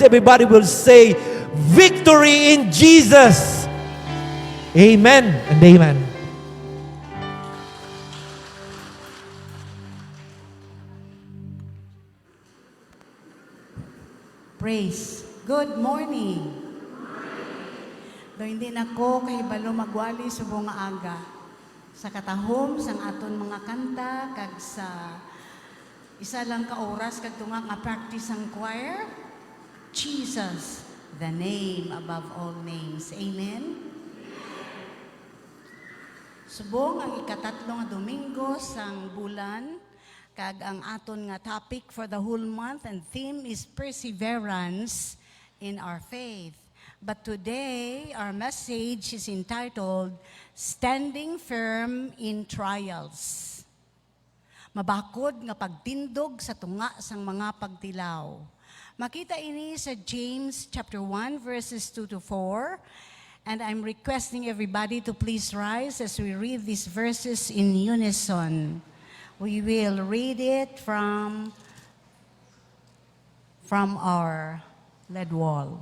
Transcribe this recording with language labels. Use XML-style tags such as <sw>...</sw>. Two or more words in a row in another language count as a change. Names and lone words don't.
<en>Everybody will say, victory in Jesus. Amen and amen. Praise. Good morning.</en> <hil>Do hindi nako kahibalo magwali subong nga aga. Sa katahom sang aton mga kanta kag sa isa lang ka oras kag tunga nga practice ang choir.</hil> <en>Jesus, the name above all names.</en> <hil>Amen. Subong ang ikatatlo nga Domingo sang bulan kag ang aton nga topic</hil> <en>for the whole month and theme is perseverance in our faith. But today our message is entitled Standing Firm in Trials.</en> <hil>Mabakod nga pagtindog sa tunga sang mga pagtilaw. Makita ini sa James</hil> <en>chapter 1 verses 2 to 4. And I'm requesting everybody to please rise as we read these verses in unison. We will read it from our lead wall.</en>